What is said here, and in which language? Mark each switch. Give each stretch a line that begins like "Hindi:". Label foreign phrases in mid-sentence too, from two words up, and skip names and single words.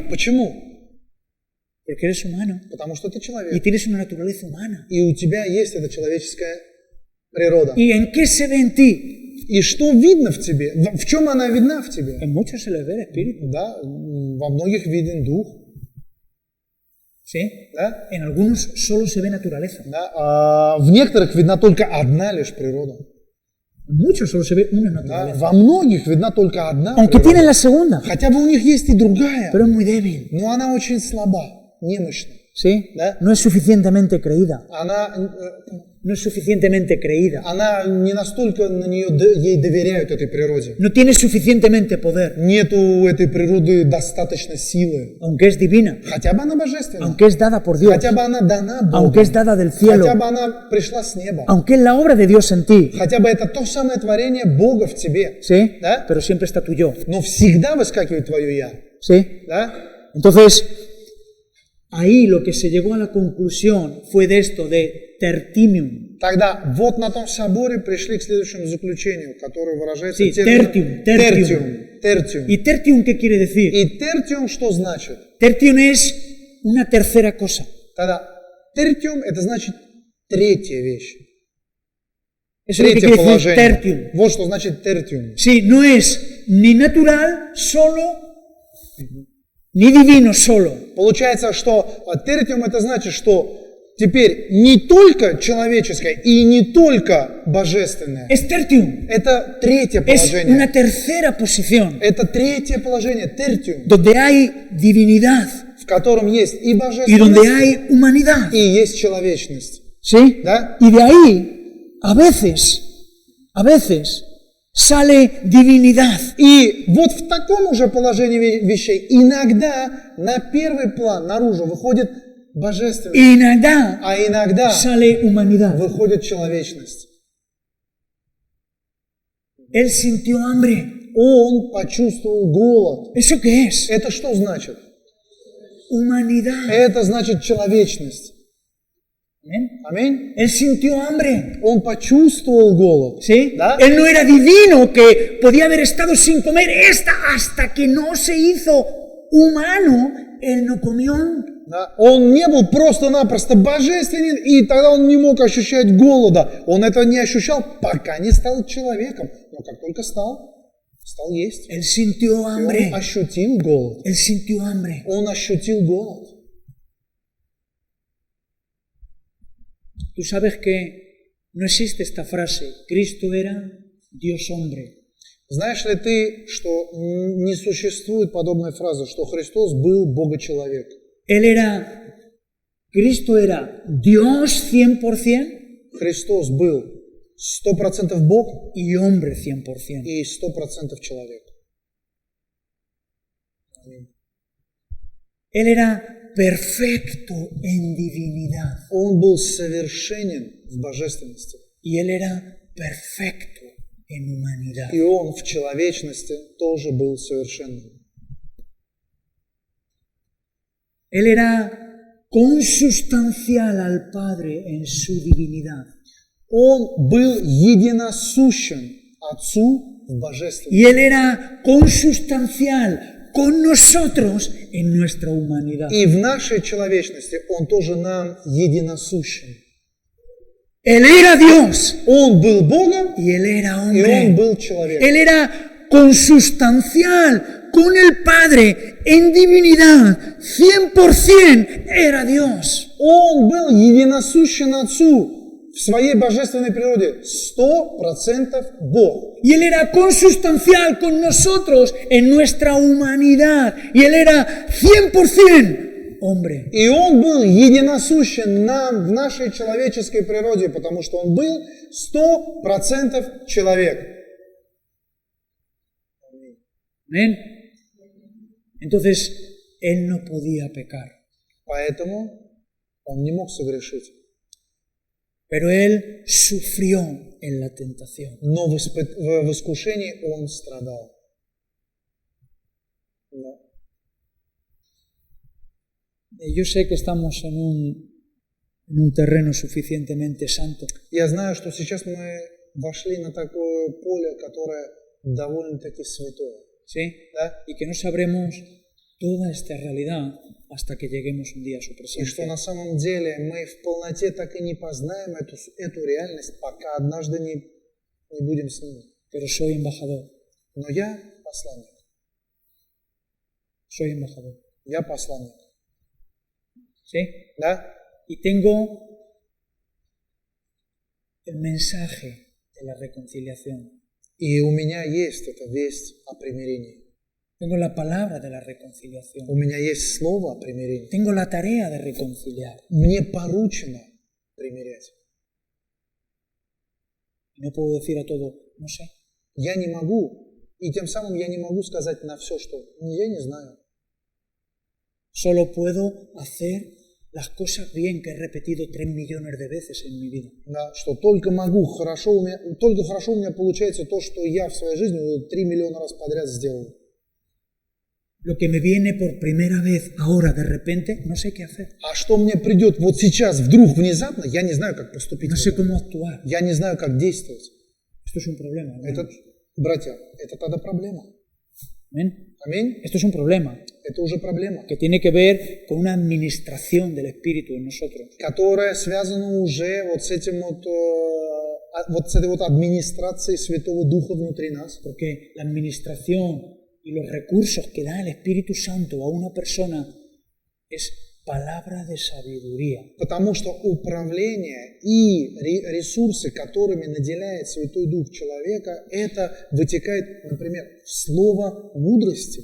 Russian: Почему?
Spanish: Porque eres humano
Russian: Потому что ты
Spanish: y
Russian: человек.
Spanish: tienes una naturaleza humana.
Russian: И у тебя есть эта человеческая природа.
Spanish: ¿Y en qué se ve en ti?
Russian: И что видно в тебе? В чем она видна в тебе?
Spanish: En muchos se les ve el espíritu,
Russian: Да, во многих виден дух.
Spanish: ¿sí?
Russian: Да?
Spanish: En algunos solo se ve naturaleza.
Russian: Да? А в некоторых видна только одна лишь природа.
Spanish: En muchos solo se ve una
Russian: Да?
Spanish: naturaleza.
Russian: Во многих видна только одна
Spanish: Aunque tienen
Russian: природа.
Spanish: la segunda,
Russian: Хотя бы у них есть и другая,
Spanish: pero es muy débil,
Russian: но она очень слаба, немощна.
Spanish: ¿sí?
Russian: Да?
Spanish: No es suficientemente creída.
Russian: Она
Spanish: No es suficientemente creída.
Russian: не настолько на нее, ей доверяют этой природе.
Spanish: No tiene suficientemente poder,
Russian: Нету у этой природы достаточно силы.
Spanish: aunque es divina,
Russian: Хотя бы она божественна.
Spanish: aunque es dada por Dios,
Russian: Хотя бы она дана
Spanish: aunque
Russian: Богом.
Spanish: es dada del cielo,
Russian: Хотя бы она пришла с неба.
Spanish: aunque es la obra de Dios en ti,
Russian: Хотя бы это то самое творение Бога в тебе.
Spanish: ¿sí?
Russian: Да?
Spanish: Pero siempre está tu yo,
Russian: Но всегда выскакивает твое «я».
Spanish: ¿sí?
Russian: Да?
Spanish: Entonces, ahí lo que se llegó a la conclusión fue de esto, de tertimium.
Russian: Тогда вот на том соборе пришли к следующему заключению, которое выражается
Spanish: Sí,
Russian: термином
Spanish: tertium.
Russian: Терtium.
Spanish: ¿Y tertium qué quiere decir?
Russian: И терtium что значит?
Spanish: Tertium es una tercera cosa.
Russian: Тогда терtium это значит третья вещь.
Spanish: Eso es lo que
Russian: Третье
Spanish: quiere decir
Russian: положение.
Spanish: tertium.
Russian: Вот что значит терtium.
Spanish: Sí, no es ni natural solo, ni divino solo.
Russian: Получается, что терtium это значит, что теперь не только человеческое и не только божественное.
Spanish: Es tertium.
Russian: Это третье
Spanish: Es
Russian: положение.
Spanish: una tercera posición
Russian: Это третье положение, терtium,
Spanish: donde hay divinidad
Russian: в котором есть и
Spanish: y
Russian: божественность,
Spanish: donde hay humanidad.
Russian: и есть человечность.
Spanish: ¿Sí?
Russian: Да?
Spanish: Y de ahí, a veces, sale divinidad.
Russian: И вот в таком уже положении вещей иногда на первый план, наружу, выходит божественность,
Spanish: Y inagda
Russian: а иногда
Spanish: sale humanidad.
Russian: выходит человечность.
Spanish: Él sintió hambre.
Russian: Он почувствовал голод.
Spanish: ¿Eso qué es?
Russian: Это что значит?
Spanish: Humanidad.
Russian: Это значит человечность.
Spanish: Amén.
Russian: Аминь.
Spanish: Él sintió hambre.
Russian: Он почувствовал голод.
Spanish: ¿Sí?
Russian: ¿Da?
Spanish: Él no era divino que podía haber estado sin comer hasta que no se hizo humano. Él no comió.
Russian: Да? Он не был просто-напросто божественен, и тогда он не мог ощущать голода. Он этого не ощущал, пока не стал человеком. Но как только стал есть.
Spanish: Él sintió
Russian: И
Spanish: hambre.
Russian: он ощутил голод.
Spanish: Él sintió hambre.
Russian: Он ощутил голод.
Spanish: Tú sabes que no existe esta frase. Cristo era Dios hombre.
Russian: Знаешь ли ты, что не существует подобной фразы, что Христос был Бога-человек?
Spanish: Cristo era Dios 100%
Russian: Христос был 100% Бог
Spanish: y hombre 100%.
Russian: и 100% человек.
Spanish: Él era perfecto en divinidad
Russian: Он был совершенен в божественности.
Spanish: y Él era perfecto en humanidad.
Russian: И Он в человечности тоже был совершенным.
Spanish: Él era consustancial al Padre en su divinidad.
Russian: Он был единосущен Отцу в божественности.
Spanish: Y Él era consustancial con nosotros en nuestra humanidad.
Russian: И в нашей человечности Он тоже нам единосущен.
Spanish: Él era Dios
Russian: Он был Богом,
Spanish: y Él era
Russian: и Он
Spanish: hombre.
Russian: был человеком.
Spanish: Él era consustancial con el Padre en divinidad. 100% era Dios.
Russian: Он был единосущен Отцу в своей божественной природе. 100% Бог.
Spanish: Y Él era consustancial con nosotros en nuestra humanidad. Y Él era 100% hombre.
Russian: И Он был единосущен нам в нашей человеческой природе, потому что Он был 100% человек.
Spanish: ¿Ven? Entonces, Él no podía pecar.
Russian: Поэтому Он не мог согрешить.
Spanish: Pero Él sufrió en la tentación.
Russian: Но в искушении Он страдал.
Spanish: Yo sé que estamos en un terreno suficientemente santo,
Russian: Я знаю, что сейчас мы вошли на такое поле, которое довольно-таки святое.
Spanish: ¿sí?
Russian: Да?
Spanish: Y que no sabremos toda esta realidad hasta que lleguemos un día a su
Russian: И что
Spanish: presencia.
Russian: на самом деле мы в полноте так и не познаем эту реальность, пока однажды не будем с ними.
Spanish: Pero soy embajador,
Russian: Но я посланник.
Spanish: soy embajador,
Russian: Я посланник.
Spanish: ¿sí?
Russian: Да?
Spanish: Y tengo el mensaje de la reconciliación,
Russian: И у меня есть эта весть о примирении.
Spanish: tengo la palabra de la reconciliación,
Russian: У меня есть слово о примирении.
Spanish: tengo la tarea de reconciliar.
Russian: Мне поручено примирять.
Spanish: Y no puedo decir a todo, no sé,
Russian: Я не могу, и тем самым я не могу сказать на все, что я не знаю.
Spanish: solo puedo hacer las cosas bien que he repetido 3 millones de veces en mi vida.
Russian: Да, что только хорошо у меня получается то, что я в своей жизни 3 миллиона раз подряд сделал.
Spanish: Lo que me viene por primera vez ahora de repente, no sé qué hacer,
Russian: А что мне придет вот сейчас, вдруг, внезапно, я не знаю, как поступить.
Spanish: no sé cómo actuar.
Russian: Я не знаю, как действовать.
Spanish: Esto es un problema. ¿no?
Russian: Это, братья, это тогда проблема.
Spanish: ¿Ven?
Russian: Аминь.
Spanish: Esto es un problema
Russian: Это уже проблема,
Spanish: que tiene que ver con una administración del Espíritu en nosotros.
Russian: которая связана уже вот с этим вот с этой вот администрацией Святого Духа внутри нас.
Spanish: Porque la administración y los recursos que da el Espíritu Santo a una persona es palabra de sabiduría.
Russian: Потому что управление и ресурсы, которыми наделяет Святой Дух человека, это вытекает, например, в слово мудрости,